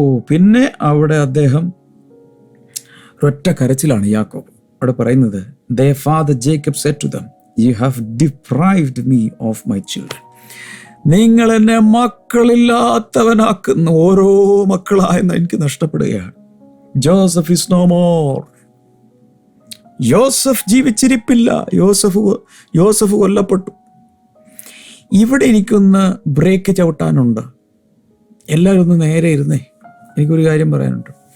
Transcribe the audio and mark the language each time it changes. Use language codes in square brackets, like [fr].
[ml] പിന്നെ അവിടെ അദ്ദേഹം ഒറ്റ കരച്ചിലാണ് യാക്കോബ്. അവിടെ പറയുന്നത്, [en] their father Jacob said to them, you have deprived me of my children. [ml] നിങ്ങൾ എന്നെ മക്കളില്ലാത്തവനാക്കുന്ന, ഓരോ മക്കളായെന്ന് എനിക്ക് നഷ്ടപ്പെടുകയാണ്. [en] Joseph is no more. [ml] യോസഫ് ജീവിച്ചിരിപ്പില്ല. യോസഫ് കൊല്ലപ്പെട്ടു. ഇവിടെ എനിക്കൊന്ന് ബ്രേക്ക് ചവിട്ടാനുണ്ട്. എല്ലാവരും ഒന്ന് നേരെ ഇരുന്നേ, എനിക്കൊരു കാര്യം പറയാനുണ്ട്.